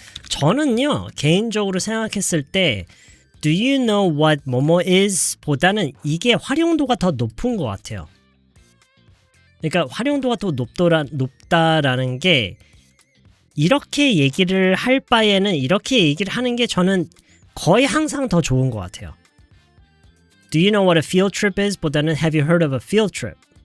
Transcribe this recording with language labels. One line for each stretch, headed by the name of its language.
Korean: 저는요, 개인적으로 생각했을 때
English: Do you know what
Korean: 뭐뭐 is? 보다는 이게 활용도가 더 높은 것 같아요. 그러니까 활용도가 더 높다라는 게 이렇게 얘기를 할 바에는 이렇게 얘기를 하는 게 저는 거의 항상 더 좋은 것 같아요.
English: Do you know what a field trip is?
Korean: 보다는
English: Have you heard of a field trip?